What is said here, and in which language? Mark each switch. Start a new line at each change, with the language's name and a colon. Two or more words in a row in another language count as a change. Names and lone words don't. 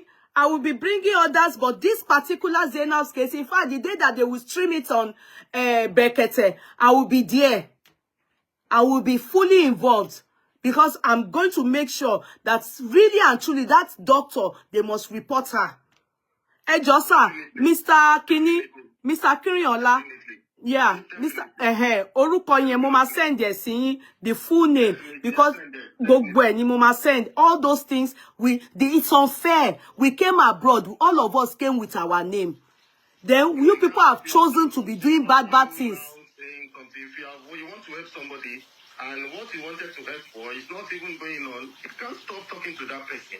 English: I will be bringing others, but this particular Zainab's case, in fact, the day that they will stream it on Bekete, I will be there. I will be fully involved because I'm going to make sure that really and truly that doctor, they must report her. Hey, Josa, Mr. Kiriola, yeah, Mr.
Yoruba: Orúkọ yẹn mo ma
English: send yes the full name because
Yoruba: gbogbo ẹ̀ ni mo ma
English: send all those things. It's unfair. We came abroad, all of us came with our name. Then you people have chosen to be doing bad things. If you want to help somebody and what you wanted to help for is not even going on, you can't stop talking to that person.